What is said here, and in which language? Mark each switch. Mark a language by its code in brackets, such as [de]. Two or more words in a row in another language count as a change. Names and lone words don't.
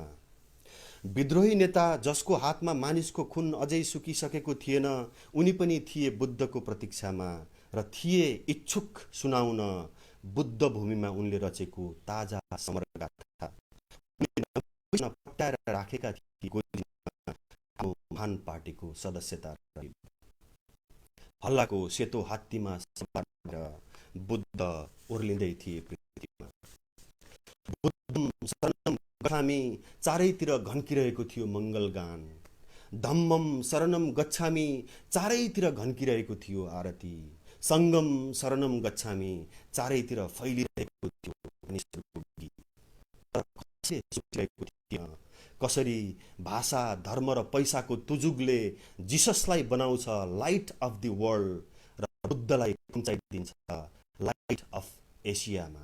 [ne] विद्रोही नेता जसको हातमा मानिसको खुन अझै सुकिसकेको थिएन, उनी पनि थिए बुद्धको प्रतीक्षामा र थिए इच्छुक सुनाउन बुद्ध भूमिमा उनले रचेको ताजा समरगाथा। पट्याएर राखेका थिए महान पार्टीको सदस्यता। हल्लाको सेतो हात्तीमा सवार भएर बुद्ध ओर्लिँदै थिए पृथ्वीमा। [pi] बुद्धम शरणम गच्छामि [ne] चारैतिर घन्किरहेको थियो मङ्गलगान। [pi] धम्मम शरणम गच्छामि [ne] चारैतिर घन्किरहेको थियो आरती। [pi] सङ्गम शरणम गच्छामि [ne] चारैतिर फैलिरहेको थियो गीत। कसरी भाषा, धर्म र पैसाको तुजुगले जिससलाई बनाउँछ [en] light of the world [ne] र बुद्धलाई पहुँचाइदिन्छ [en] light of Asiaमा।